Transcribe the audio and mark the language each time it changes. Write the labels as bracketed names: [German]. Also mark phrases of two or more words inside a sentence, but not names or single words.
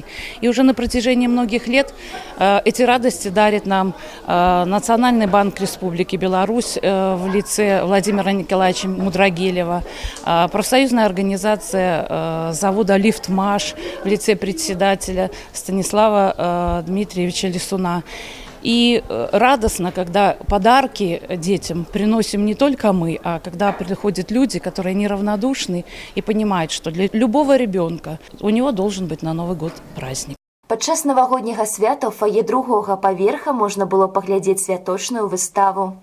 [Russian] И уже на протяжении многих лет эти радости дарит нам Национальный банк Республики Беларусь в лице Владимира Николаевича Мудрагелева, профсоюзная организация завода «Лифтмаш» в лице председателя Станислава Дмитриевича Лисуна. И радостно, когда подарки детям приносим не только мы, а когда приходят люди, которые неравнодушны и понимают, что для любого ребенка у него должен быть на Новый год праздник. [Belarusian] Падчас навагодняга свята ў фае другога паверха можна было паглядзець святочную выставу.